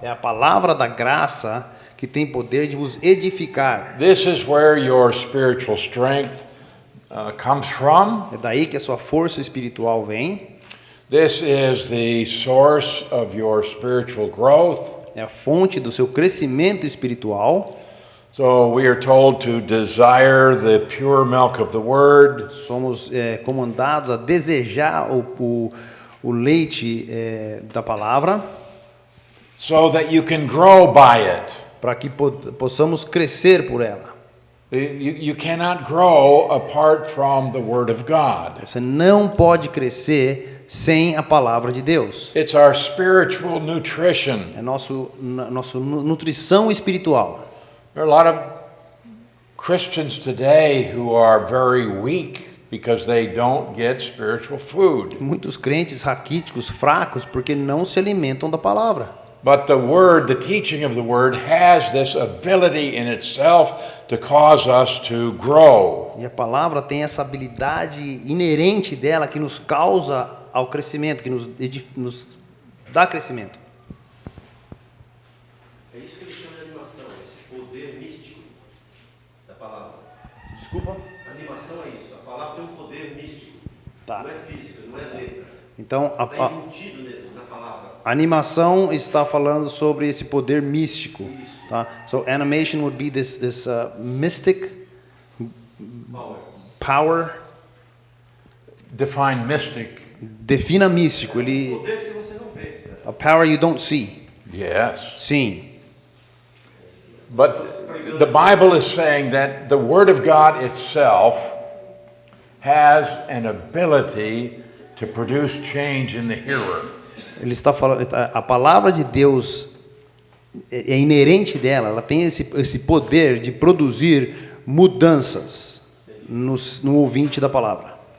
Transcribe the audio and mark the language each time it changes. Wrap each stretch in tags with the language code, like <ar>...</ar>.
<pt>É a palavra da graça que tem poder de vos edificar.</pt> <en>This is where your spiritual strength comes from.</en> <pt>É daí que a sua força espiritual vem.</pt> <en>This is the source of your spiritual growth.</en> <pt>É a fonte do seu crescimento espiritual.</pt> <en>So we are told to desire the pure milk of the word.</en> <pt>Somos comandados a desejar o leite da palavra,</pt> <en>So that you can grow by it.</en> <pt>para que possamos crescer por ela.</pt> <en>You cannot grow apart from the word of God.</en> <pt>Você não pode crescer sem a palavra de Deus.</pt> <en>It's our spiritual nutrition.</en> <pt>É nossa nutrição espiritual.</pt> <en>There are a lot of Christians today who are very weak because they don't get spiritual food.</en> <pt>Muitos crentes raquíticos, fracos, porque não se alimentam da palavra.</pt> <en>But the word, the teaching of the word has this ability in itself to cause us to grow.</en> <pt>E a palavra tem essa habilidade inerente dela que nos causa ao crescimento, que nos dá crescimento. É isso que ele chama de animação, esse poder místico da palavra. Desculpa? Animação é isso, a palavra tem um poder místico. Tá. Não é física, não é letra. Então, Está embutido na palavra. a animação está falando sobre esse poder místico. Tá?</pt> <en>So, animation would be this mystic power. Define mystic.</en> <pt>Defina místico. Ele, Poder que você não vê.</pt> <en>a power you don't see. Yes.</en> <pt>Sim.</pt> <en>But the Bible is saying that the Word of God itself has an ability to produce change in the hearer.</en> <pt>Ele está falando, a palavra de Deus é inerente dela, ela tem esse poder de produzir mudanças no ouvinte da palavra.</pt>